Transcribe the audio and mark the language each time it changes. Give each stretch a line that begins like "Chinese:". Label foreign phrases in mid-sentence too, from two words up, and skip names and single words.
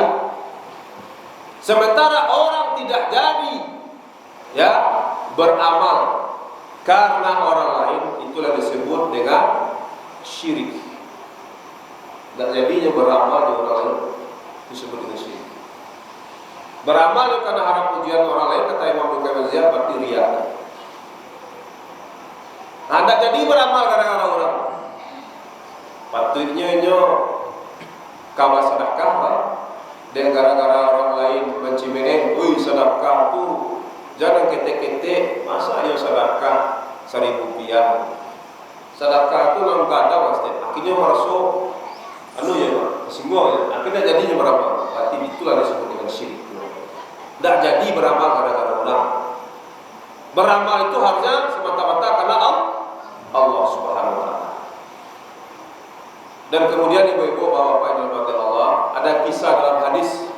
Indonesian: Sementara orang tidak jadi ya beramal karena orang lain, itulah disebut dengan syirik. Dan jadinya beramal di orang lain disebut dengan syirik. Beramal karena harap pujian orang lain, kata Imam Bukhari berarti riya. Anda jadi beramal gara-gara orang. Patutnya nyo kawa sedekah dan gara-gara orang lain mencimene, "Oi, sedekah tu jangan ketek-ketek, masa ayo sedekah 1.000 rupiah."
Banjar: Sedekah tu nang kada pasti.
Indonesian: Akhirnya merasa singgung ya. Akhirnya jadinya beramal. Berarti itulah disebut dengan syirik. Tidak jadi beramal gara-gara orang. Beramal itu harusnya semata-mata karena Allah
Arabic: Subhanahu wa taala.
Indonesian: Dan kemudian ibu-ibu, bapak-bapak yang dirahmati Allah, ada kisah dalam hadis.